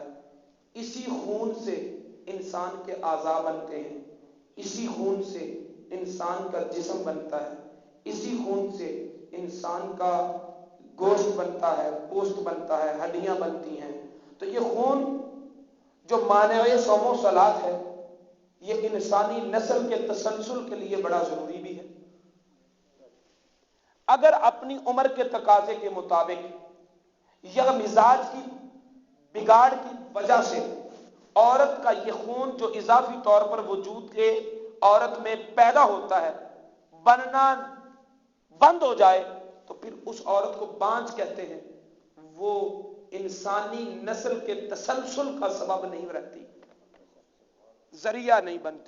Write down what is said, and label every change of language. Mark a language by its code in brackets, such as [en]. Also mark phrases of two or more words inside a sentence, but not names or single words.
[ur] اسی خون سے انسان کے اعضاء بنتے ہیں، اسی خون سے انسان کا جسم بنتا ہے، اسی خون سے انسان کا گوشت بنتا ہے، پوست بنتا ہے، ہڈیاں بنتی ہیں، تو یہ خون جو مانع صوم و صلات ہے، یہ انسانی نسل کے تسلسل کے لیے بڑا ضروری بھی ہے۔ اگر اپنی عمر کے تقاضے کے مطابق یا مزاج کی بگاڑ کی وجہ سے عورت کا یہ خون جو اضافی طور پر وجود کے عورت میں پیدا ہوتا ہے بننا بند ہو جائے تو پھر اس عورت کو بانجھ کہتے ہیں، وہ انسانی نسل کے تسلسل کا سبب نہیں رہتی، ذریعہ نہیں بنتی۔